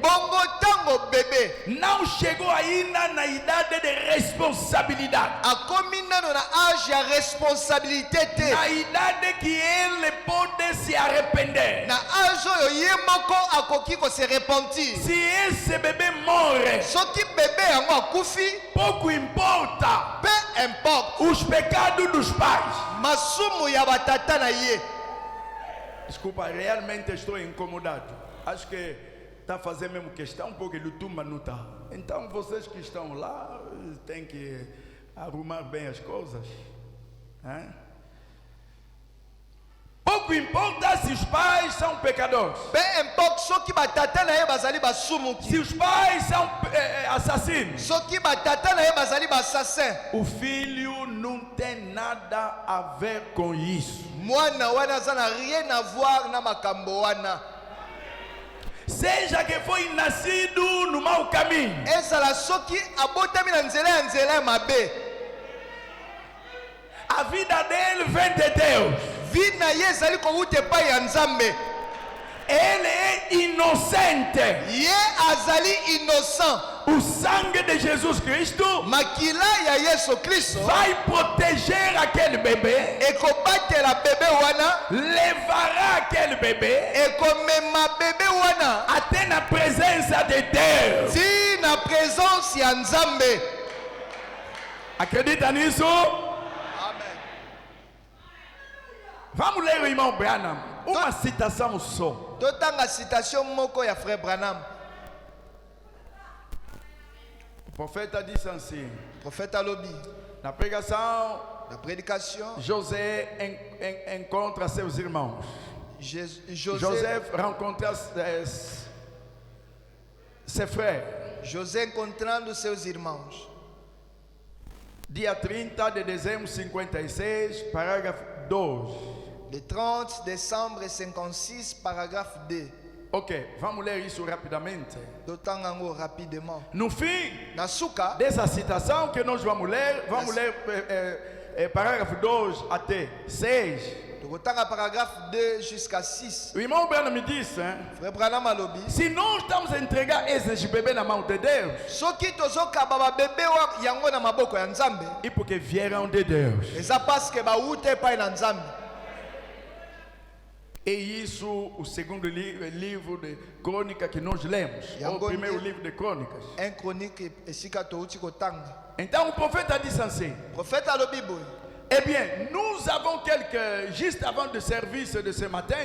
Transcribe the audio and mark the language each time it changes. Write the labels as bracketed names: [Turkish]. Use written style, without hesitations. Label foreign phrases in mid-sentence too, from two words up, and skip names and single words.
[Lingala] bongo ntango bebe [Portuguese] não chegou ainda na idade de responsabilidade, [Lingala] akomi nano na age ya responsabilité te, [Portuguese] na idade que ele pode se arrepender. [Lingala] na age oyo ye moko akoki kose repentir. [Portuguese] Se esse bebê morre, [Lingala] soki bebe yango akufi [Portuguese] pouco importa [French] peu importe [Portuguese] os pecados dos pais. [Lingala] masumu ya batata na ye. [Portuguese] Desculpa, realmente estou incomodado. Acho que está fazendo mesmo questão porque ele tumba não está. Então vocês que estão lá têm que arrumar bem as coisas. Hein? Pouco importa se os pais são pecadores, [French] Peu importe [Lingala] soki batata na ye bazali basumuki, [Portuguese] se os pais são assassinos. [Lingala] soki batata na ye bazali bassassin, [Portuguese] O filho não tem nada a ver com isso. [Lingala] mwana wana aza na [French] rien à voir [Lingala] na makambo wana. [Portuguese] Seja que foi nascido no mau caminho, [Lingala] ezala soki abotami na nzela ya mabe, [Portuguese] a vida dele vem de Deus. [Lingala] vi na ye ezali kowuta epai ya nzambe. [Portuguese] Ele é inocente. [Lingala] ye azali innocent. [Portuguese] O sangue de Jesus Cristo [Lingala] makila ya yesu kristo [Portuguese] vai proteger aquele bebê, [Lingala] ekobatela bebe wana, [Portuguese] levará aquele bebê [Lingala] ekomema bebe wana [Portuguese] até na presença de Deus. [Lingala] ti na présence ya nzambe. [Portuguese] Acredita nisso? Amen. Vamos ler o irmão Branham. Uma citação só. [Lingala] totanga citation moko ya frère Branham. [Portuguese] O profeta disse assim, [Lingala] Prophète alobi [Portuguese] na pregação, [French] la prédication, [Portuguese] José encontra seus irmãos. José [French] rencontra ses frères. [Portuguese] encontrando seus irmãos. Dia 30 de dezembro de 56, parágrafo 2. [French] Le 30 décembre 56, paragraphe 2. [Portuguese] Ok, vamos ler isso rapidamente. [Lingala] Totanga ngo rapidement. [Portuguese] No fim [Lingala] Na suka [Portuguese] dessa citação que nós vamos ler parágrafo 2 até 6. [Lingala] tokotanga [French] paragraphe 2 jusqu'à 6. [Portuguese] O irmão Branham me disse, hein, [Lingala] Frère Branham alobi [Portuguese] se nós estamos a entregar esses bebês na mão de Deus, [Lingala] soki tozokaba babebe yango na maboko ya nzambe, [Portuguese] e porque vieram de Deus. [Lingala] eza [French] parce que [Lingala] bauta epai na nzambe. [Portuguese] E isso, o segundo livro de crônica que nós lemos, ou o primeiro livro de crônicas. [Lingala] 1 Chronique esika touti kotanga. [Portuguese] Então o profeta disse assim, [Lingala] Prophète alobi boy. [French] eh bien, nous avons juste avant le service de ce matin,